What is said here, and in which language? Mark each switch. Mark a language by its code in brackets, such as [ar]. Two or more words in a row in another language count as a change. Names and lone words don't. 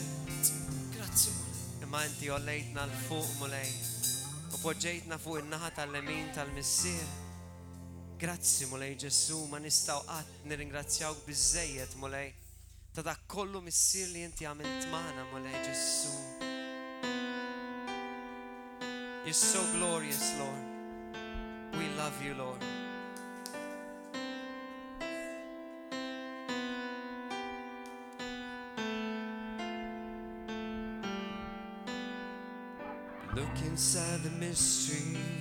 [mt] Grazzi mulej. Imma inti ollejtna l-fuq mulej. U poġġejtna fuq in-naħa tal-lemin tal-missier. Grazzi mulej Ġesu, ma nistgħu qatt nirringrazzjawk biżżejjed mulej. Ta' dak kollu missier li inti għamilt magħna mulej Ġesu. [en] You're so glorious, Lord. We love you, Lord. Look inside the mystery.